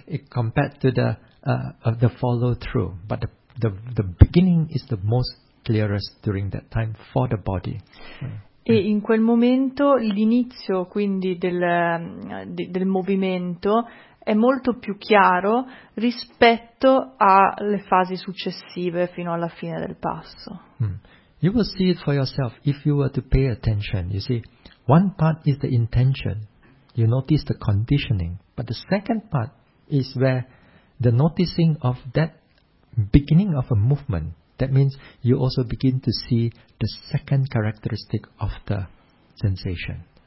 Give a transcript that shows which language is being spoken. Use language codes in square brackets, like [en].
[en] Compared to the follow through. But the beginning is the most clearest during that time for the body. [it] E in quel momento l'inizio quindi del movimento è molto più chiaro rispetto alle fasi successive fino alla fine del passo. [en] You will see it for yourself if you were to pay attention, you see. One part is the intention, you notice the conditioning, but the second part is where the noticing of that beginning of a movement, that means you also begin to see the second characteristic of the sensation.